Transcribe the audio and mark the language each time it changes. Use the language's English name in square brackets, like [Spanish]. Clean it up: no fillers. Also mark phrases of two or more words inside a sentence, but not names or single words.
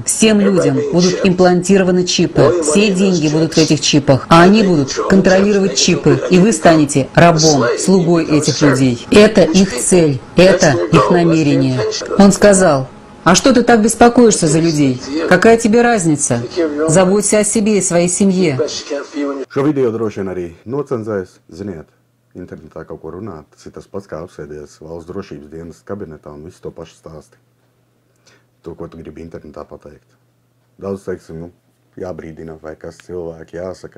[Russian] Всем людям будут имплантированы чипы. Все деньги будут в этих чипах. А они будут контролировать чипы. И вы станете рабом, слугой этих людей. Это их цель. Это их намерение. Он сказал: а что ты так беспокоишься за людей? Какая тебе разница? Заботься о себе и своей семье. [Latvian] Šo video droši vien arī nocenzēs. Ziniet, internetā kaut ko runāt, tas ir tas pats, kā apsēdies valsts drošības dienas kabinetā un visu to pašu stāsti. To, ko tu gribi internetā pateikt. Daudz teiksim, jābrīdina vai kas cilvēki jāsaka.